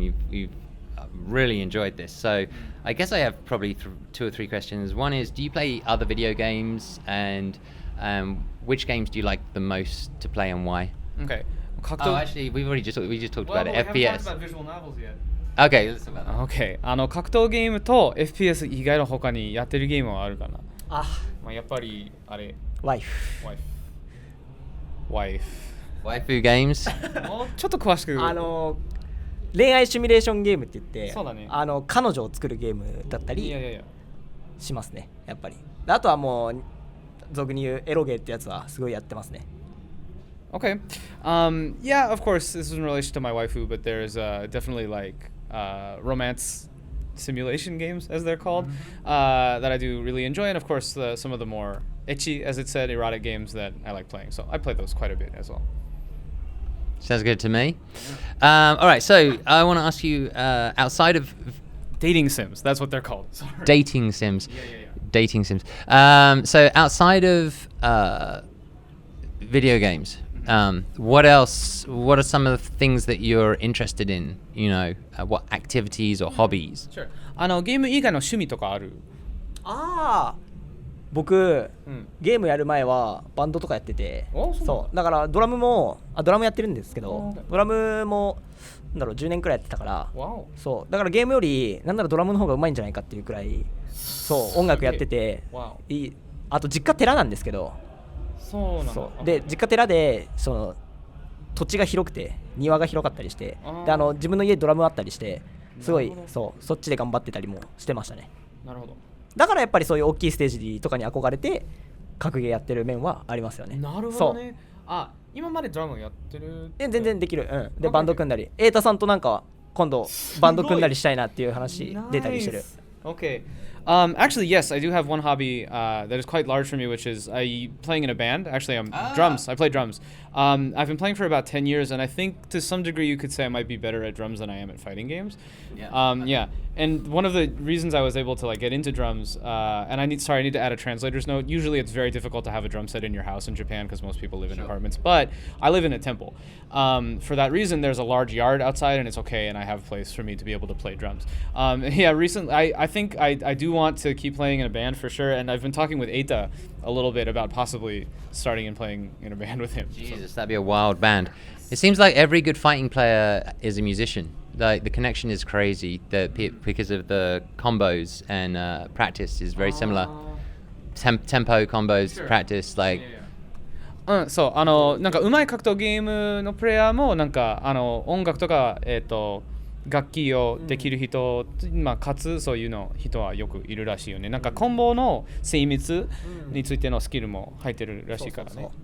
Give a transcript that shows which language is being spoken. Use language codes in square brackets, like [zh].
[en] You've really enjoyed this, so I guess I have probably 2 or 3 questions. One is, do you play other video games, and which games do you like the most to play and why? Okay. Actually, we just talked about it. FPS. We haven't talked about visual novels yet. Okay, let's talk about that. Okay. [ja] 格闘ゲームと FPS 以外の他にやってるゲームはあるかな。やっぱりあれ。ワイフ [en] Waifu games? [ja] もうちょっと詳しく。恋愛シミュレーションゲームって言って、そうだね、彼女を作るゲームだったりしますね、やっぱり。あとはもう俗に言うエロゲーってやつはすごいやってますね。 [en] Okay. Yeah, of course, this is in relation to my waifu, but there's definitely like romance simulation games, as they're called, that I do really enjoy, and of course some of the more ecchi, as it said, erotic games that I like playing. So I play those quite a bit as well. Sounds good to me. All right, so I want to ask you, outside of Dating sims. That's what they're called. Sorry. Dating sims. Yeah. Dating sims. So outside of video games, what else? What are some of the things that you're interested in? You know, what activities or hobbies? Sure. [ja] ゲーム以外の趣味とかある？ああ僕、うんゲームやる前はバンドとかやってて、そうなんだそうだからドラムやってるんですけど、うんドラムもなんだろう10年くらいやってたから、わお。そうだからゲームよりなんならドラムの方がうまいんじゃないかっていうくらいそう音楽やっててわいい。あと実家寺なんですけど、そうなんだ。そうで実家寺でその土地が広くて庭が広かったりしてあーで自分の家ドラムあったりしてすごいなるほどそうそっちで頑張ってたりもしてましたね。なるほど。だからやっぱりそういう大きいステージとかに憧れて格ゲーやってる面はありますよね。なるほどね。あ、今までドラムやってる？で全然できる、うん、で [en] Okay. [ja] バンド組んだり瑛太さんとなんか今度バンド組んだりしたいなっていう話出たりしてる。 [en] Okay. Actually, yes, I do have one hobby that is quite large for me, which is playing in a band. Actually, drums. I play drums. I've been playing for about 10 years, and I think to some degree you could say I might be better at drums than I am at fighting games. Yeah. And one of the reasons I was able to like get into drums, and I need to add a translator's note. Usually, it's very difficult to have a drum set in your house in Japan because most people live in apartments. But I live in a temple. For that reason, there's a large yard outside, and it's okay, and I have a place for me to be able to play drums. Recently, I think I do want to keep playing in a band for sure, and I've been talking with Eita a little bit about possibly starting and playing in a band with him. Jesus, that'd be a wild band. It seems like every good fighting player is a musician. Like the connection is crazy because of the combos and practice is very similar. Tempo combos, Sure. practice like. [ja] そうなんか上手い格闘ゲームのプレイヤーもなんか音楽とか楽器をできる人、まあかつそういうの人はよくいるらしいよね。なんかコンボの精密についてのスキルも入ってるらしいからね。